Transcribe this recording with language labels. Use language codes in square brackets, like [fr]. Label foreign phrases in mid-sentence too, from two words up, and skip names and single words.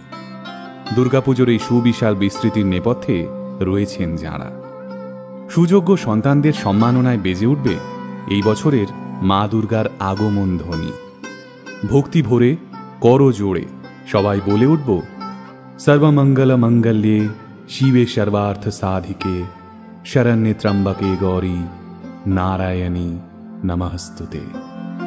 [bn] দুর্গাপুজোর এই সুবিশাল বিস্তৃতির নেপথ্যে রয়েছেন যাঁরা। সুযোগ্য সন্তানদের সম্মাননায় বেজে উঠবে এই বছরের মা দুর্গার আগমন ধ্বনি। ভক্তি ভরে কর জোড়ে সবাই বলে উঠব, [sa] সর্বমঙ্গল মঙ্গল্যে শিবে সর্বার্থ সাধিকে শরণ্যে ত্র্যম্বকে গৌরী নারায়ণী নমস্তুতে।